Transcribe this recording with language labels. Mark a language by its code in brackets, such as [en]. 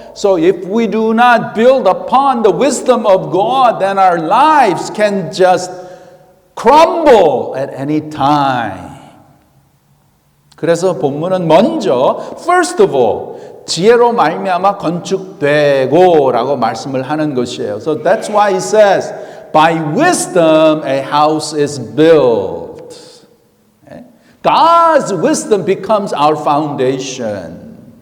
[en] So if we do not build upon the wisdom of God, then our lives can just crumble at any time. [ko] 그래서 본문은 먼저 [en] first of all [ko] 지혜로 말미암아 건축되고라고 말씀을 하는 것이에요. [en] So that's why he says, by wisdom a house is built. God's wisdom becomes our foundation.